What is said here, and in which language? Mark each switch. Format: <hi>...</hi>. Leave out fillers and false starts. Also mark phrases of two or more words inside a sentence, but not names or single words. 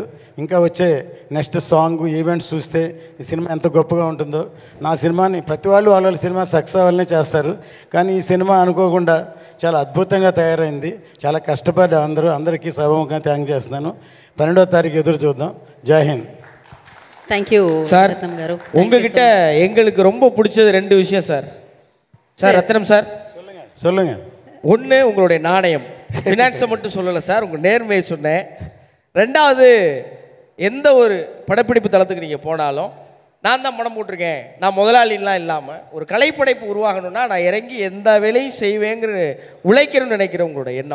<te>ఇంకా వచ్చే</te> <en>next song events</en> <te>చూస్తే ఈ సినిమా ఎంత గొప్పగా ఉంటుందో. నా సినిమాని ప్రతి వాళ్ళు వాళ్ళ సినిమా సక్సెస్ అవ్వాలనే చేస్తారు, కానీ ఈ సినిమా అనుకోకుండా చాలా అద్భుతంగా తయారైంది. చాలా కష్టపడ్డ అందరికీ సభముఖంగా థ్యాంక్ చేస్తున్నాను. 12వ తారీఖు ఎదురు చూద్దాం. జై హింద్.</te> <ta>தேங்க்யூ சார். గారు. உங்ககிட்ட எங்களுக்கு ரொம்ப பிடிச்சது 2 விஷயம் சார். சார் ரத்னம் சார் சொல்லுங்க. ஒன்று உங்களுடைய நாணயம், ஃபினான்ஸை மட்டும் சொல்லலை சார், உங்கள் நேர்மையை சொன்னேன். 2வது எந்த ஒரு படப்பிடிப்பு தளத்துக்கு நீங்கள் போனாலும் நான் தான் படம் போட்டிருக்கேன், நான் முதலாளிலாம் இல்லாமல் ஒரு கலைப்படைப்பு உருவாகணும்னா நான் இறங்கி எந்த வேலையும் செய்வேங்கிற உழைக்கணும்னு நினைக்கிற உங்களோட எண்ணம்.</ta>